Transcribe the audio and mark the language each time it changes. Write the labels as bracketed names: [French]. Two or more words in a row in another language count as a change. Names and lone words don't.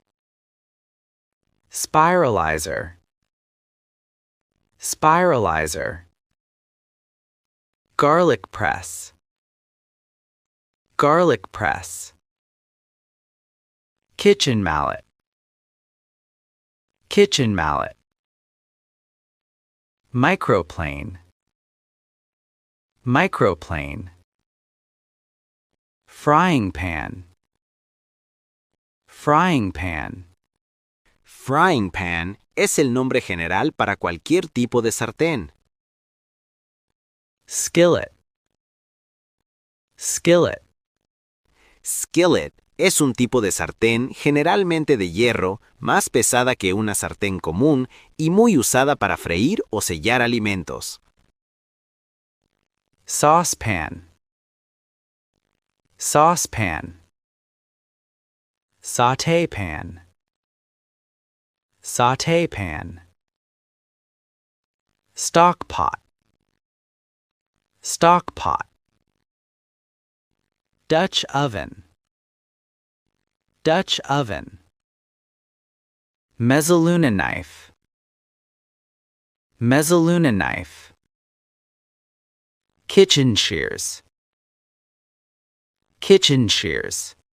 [English] Spiralizer, spiralizer. Garlic press, garlic press. Kitchen mallet, kitchen mallet. Microplane, microplane. Frying pan, frying pan. Frying pan [Spanish] es el nombre general para cualquier tipo de sartén. [English] Skillet, skillet. [Spanish] Skillet es un tipo de sartén generalmente de hierro, más pesada que una sartén común y muy usada para freír o sellar alimentos. [English] Saucepan, saucepan. Sauté pan, sauté pan. Stock pot, stock pot. Dutch oven, Dutch oven. Mezzaluna knife, mezzaluna knife. Kitchen shears, kitchen shears.